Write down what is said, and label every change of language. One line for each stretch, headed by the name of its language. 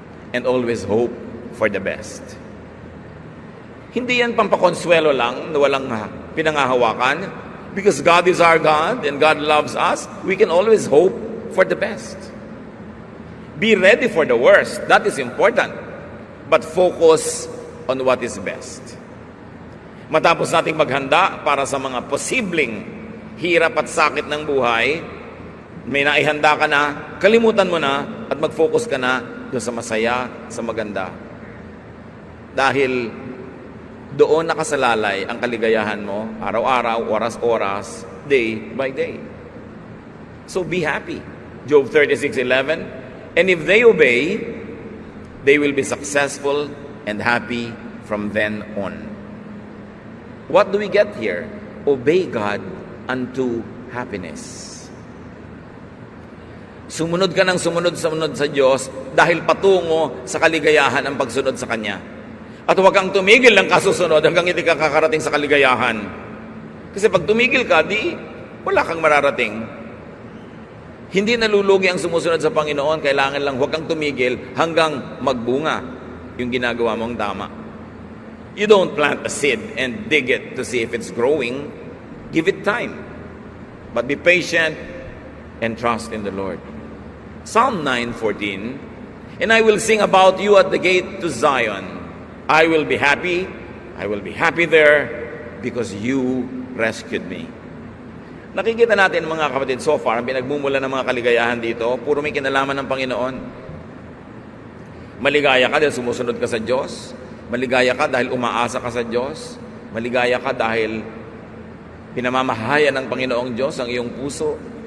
English: And always hope for the best.
Filipino: Hindi yan pampakonsuelo lang na walang pinangahawakan.
English: Because God is our God and God loves us, we can always hope for the best. Be ready for the worst. That is important. But focus on what is best.
Filipino: Matapos nating maghanda para sa mga posibleng hirap at sakit ng buhay, may naihanda ka na, kalimutan mo na, at mag-focus ka na doon sa masaya, sa maganda. Dahil doon nakasalalay ang kaligayahan mo, araw-araw, oras-oras,
English: day by day. So be happy. Job 36:11. And if they obey, they will be successful and happy from then on. What do we get here? Obey God unto happiness.
Filipino: Sumunod ka ng sumunod sa Diyos dahil patungo sa kaligayahan ang pagsunod sa Kanya. At huwag kang tumigil ng kasusunod hanggang hindi ka kakarating sa kaligayahan. Kasi pag tumigil ka, di wala kang mararating. Hindi nalulugi ang sumusunod sa Panginoon, kailangan lang huwag kang tumigil hanggang magbunga yung ginagawa mong tama.
English: You don't plant a seed and dig it to see if it's growing. Give it time. But be patient and trust in the Lord. Psalm 9:14, and I will sing about you at the gate to Zion. I will be happy there, because you rescued me.
Filipino: Nakikita natin mga kapatid, so far, ang pinagmumula ng mga kaligayahan dito, puro may kinalaman ng Panginoon. Maligaya ka dahil sumusunod ka sa Diyos. Maligaya ka dahil umaasa ka sa Diyos. Maligaya ka dahil pinamamahayan ng Panginoong Diyos ang iyong puso.